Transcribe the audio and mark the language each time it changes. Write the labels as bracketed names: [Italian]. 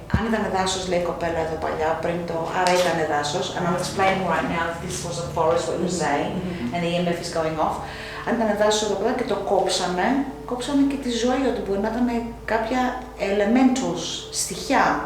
[Greek] Αν ήταν δάσος, λέει η κοπέλα εδώ παλιά, πριν το. Άρα ήταν δάσος. [English] And I'm explaining right now that this was a forest, what you're saying, and the EMF is going off. [Greek] Αν ήταν δάσος εδώ πέρα και το κόψαμε και τη ζωή, ότι μπορεί να ήταν κάποια elementals, στοιχιά.